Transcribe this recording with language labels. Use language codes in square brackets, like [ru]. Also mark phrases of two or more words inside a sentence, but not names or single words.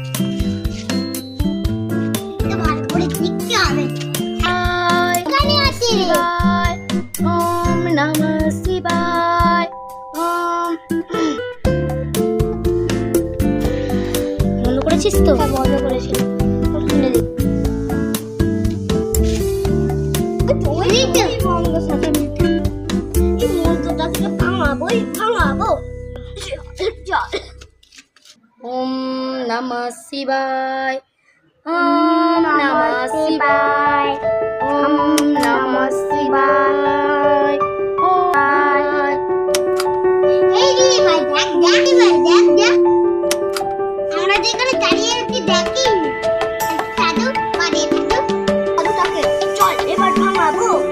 [bn] ভালো করে দেখতে হবে। এখানে আছে। [sa] ওম নমঃ শিবায়। [bn] ওম বন্ধ করেছিস তো? হ্যাঁ বন্ধ করেছি। শুনে দেখ। [sa] ওম নমঃ শিবায়। ওম নমঃ শিবায়। ওম নমঃ শিবায়। [bn] এই রে ভাই দেখ দেখ আমরা যেখানে দাঁড়িয়ে আছি দেখি সাধু মানে সাধুটাকে চল এবার ভাঙাবো।